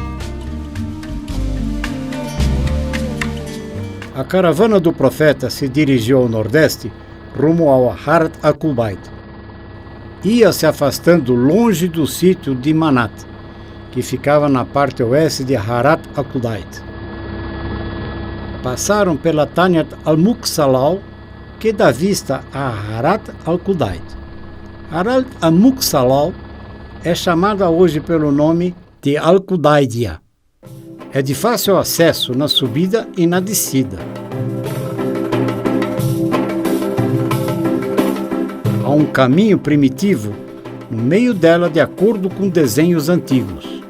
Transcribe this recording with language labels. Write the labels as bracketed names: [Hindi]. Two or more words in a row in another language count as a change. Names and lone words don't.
[Portuguese] A caravana do profeta se dirigiu ao nordeste, rumo ao Harat al-Qubayt. Ia se afastando longe do sítio de Manat, que ficava na parte oeste de Harat al-Qubayt. Passaram pela Tanyat al-Muqsalal, que dá vista a Harat al-Qubayt. Harat al-Muqsalal é chamada hoje pelo nome de Al-Qudaidia. É de fácil acesso na subida e na descida. Há um caminho primitivo no meio dela de acordo com desenhos antigos.